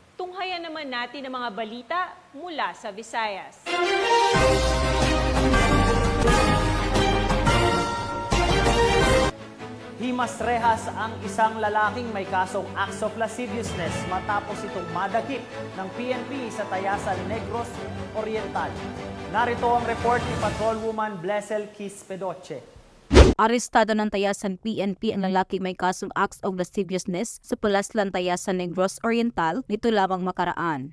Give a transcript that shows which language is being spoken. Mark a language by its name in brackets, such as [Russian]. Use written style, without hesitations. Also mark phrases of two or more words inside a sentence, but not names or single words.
[Filipino] Tunghayan naman natin ang mga balita mula sa Visayas. Himas rehas ang isang lalaking may kasong [English] acts of lasciviousness [Filipino] matapos itong madakip ng PNP sa Tayasan, Negros Oriental. Narito ang report ni Patrolwoman Blessel Quispedoche. Arestado ng Tayasan PNP ang lalaki may kasong [English] acts of lasciviousness [Filipino] sa Palaslan, Tayasan, Negros Oriental nito lamang makaraan.